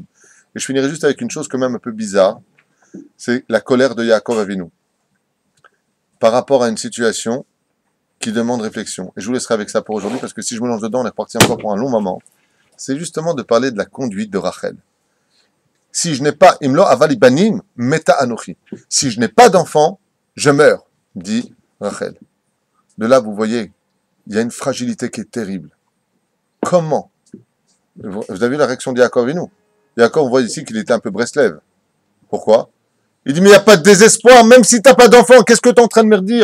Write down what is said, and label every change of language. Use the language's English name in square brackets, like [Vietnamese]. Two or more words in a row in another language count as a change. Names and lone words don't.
[French] Et je finirai juste avec une chose quand même un peu bizarre, c'est la colère de Yaakov Avinu par rapport à une situation qui demande réflexion. Et je vous laisserai avec ça pour aujourd'hui, parce que si je me lance dedans, on est reparti encore pour un long moment. C'est justement de parler de la conduite de Rachel. Si je n'ai pas, [Hebrew] אם אין בנים מתה אנכי. [French] Si je n'ai pas d'enfant, je meurs, dit Rachel. De là, vous voyez, il y a une fragilité qui est terrible. Comment? Vous avez vu la réaction de Yaakov Avinu? Yaakov, on voit ici qu'il était un peu Breslev. Pourquoi? Il dit, mais il n'y a pas de désespoir, même si tu n'as pas d'enfant, qu'est-ce que tu es en train de me dire?